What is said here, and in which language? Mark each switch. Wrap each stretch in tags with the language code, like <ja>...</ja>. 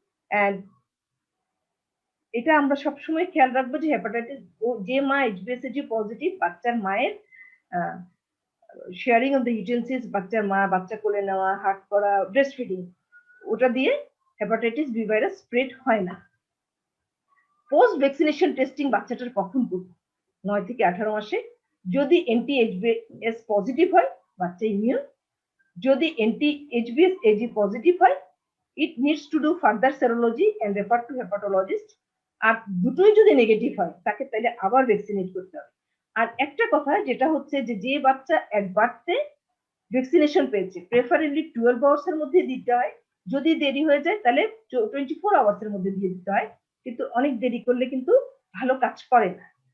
<bn>And এটা আমরা সবসময় খেয়াল রাখবো যে হেপাটাইটিস যে মা HbSAg পজিটিভ বাচ্চার মায়ের শেয়ারিং অফ দ্য ইউটেন্সিলস, বাচ্চা কোলে নেওয়া, হাট করা, ব্রেস্ট ফিডিং, ওটা দিয়ে হেপাটাইটিস বি ভাইরাস স্প্রেড হয় না। পোস্ট ভ্যাকসিনেশন টেস্টিং বাচ্চাটার কখন করব? 9 থেকে 18 মাসে। যদি anti-HbS পজিটিভ হয় বাচ্চা ইমিউন, যদি anti-HbSAg পজিটিভ হয়</bn> <en>it needs to do further serology and refer to hepatologist।</en> <bn>আর দুটোই যদি নেগেটিভ হয় তাকে তাহলে আবার ভ্যাকসিনেট করতে হবে। আর একটা কথা যেটা হচ্ছে যে বাচ্চা এক বার্থে ভ্যাকসিনেশন পেয়েছে প্রেফারেবলি 12 আওয়ার্স এর মধ্যে দিতে হয়, যদি দেরি হয়ে যায় তাহলে 24 আওয়ার্স এর মধ্যে দিয়ে দিতে হয়, কিন্তু অনেক দেরি করলে কিন্তু ভালো কাজ করে না।</bn>